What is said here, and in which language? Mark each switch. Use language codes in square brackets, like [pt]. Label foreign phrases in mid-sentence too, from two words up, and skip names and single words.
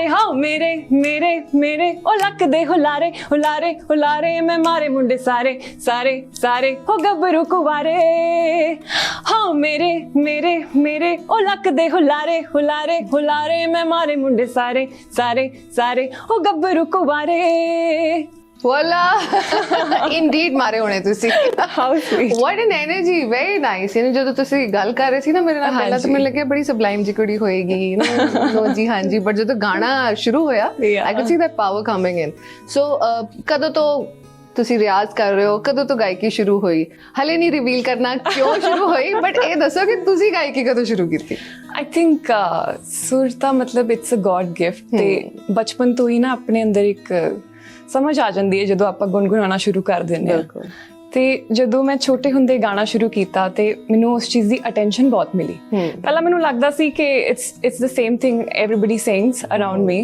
[pa] ਹਾਓ ਮੇਰੇ ਮੇਰੇ ਮੇਰੇ ਉਹ ਲੱਕ ਦੇ ਹੁਲਾਰੇ ਹੁਲਾਰੇ ਹੁਲਾਰੇ, ਮੈਂ ਮਾਰੇ ਮੁੰਡੇ ਸਾਰੇ ਸਾਰੇ ਸਾਰੇ ਹੋ ਗੱਭਰੂ ਕੁਵਾਰੇ। ਹਾਓ ਮੇਰੇ ਮੇਰੇ ਮੇਰੇ ਉਹ ਲੱਕ ਦੇ ਹੁਲਾਰੇ ਹੁਲਾਰੇ ਹੁਲਾਰੇ, ਮੈਂ ਮਾਰੇ ਮੁੰਡੇ ਸਾਰੇ ਸਾਰੇ ਸਾਰੇ ਹੋ ਗੱਭਰੂ ਕੁਵਾਰੇ। [en] Voila! Indeed [pa] ਮਾਰੇ ਹੋਣੇ ਤੁਸੀਂ। [en] How sweet! What an energy! Very nice! [pa] ਯਾਨੀ ਜਦੋਂ ਤੁਸੀਂ ਗੱਲ ਕਰ ਰਹੇ ਸੀ ਨਾ ਮੇਰੇ ਨਾਲ ਪਹਿਲਾਂ ਤਾਂ ਮੈਨੂੰ ਲੱਗਿਆ ਬੜੀ ਸਬਲਾਈਮ ਜੀ ਕੁੜੀ ਹੋਏਗੀ ਨੋ ਜੀ ਹਾਂਜੀ, ਬਟ ਜਦੋਂ ਗਾਣਾ ਸ਼ੁਰੂ ਹੋਇਆ [en] I could see that power coming in. [pa] So ਕਦੋਂ ਤੋਂ ਤੁਸੀਂ ਰਿਆਜ਼ ਕਰ ਰਹੇ ਹੋ, ਕਦੋਂ ਤੋਂ ਗਾਇਕੀ ਸ਼ੁਰੂ ਹੋਈ? ਹਲੇ ਨਹੀਂ ਰਿਵੀਲ ਕਰਨਾ ਕਿਉਂ ਸ਼ੁਰੂ ਹੋਈ, ਬਟ ਇਹ ਦੱਸੋ ਕਿ ਤੁਸੀਂ ਗਾਇਕੀ ਕਦੋਂ ਸ਼ੁਰੂ ਕੀਤੀ? [en] I think [pa] ਸੁਰ ਤਾਂ ਮਤਲਬ [en] it's a god gift [pa] ਤੇ ਬਚਪਨ ਤੋਂ ਹੀ ਨਾ ਆਪਣੇ ਅੰਦਰ ਇੱਕ ਸਮਝ ਆ ਜਾਂਦੀ ਹੈ ਜਦੋਂ ਆਪਾਂ ਗੁਣਗੁਣਾਉਣਾ ਸ਼ੁਰੂ ਕਰ ਦਿੰਦੇ ਹਾਂ। ਤੇ ਜਦੋਂ ਮੈਂ ਛੋਟੇ ਹੁੰਦੇ ਗਾਣਾ ਸ਼ੁਰੂ ਕੀਤਾ ਤੇ ਮੈਨੂੰ ਉਸ ਚੀਜ਼ ਦੀ ਅਟੈਂਸ਼ਨ ਬਹੁਤ ਮਿਲੀ। ਪਹਿਲਾਂ ਮੈਨੂੰ ਲੱਗਦਾ ਸੀ ਕਿ [en] it's the same thing everybody sings around me.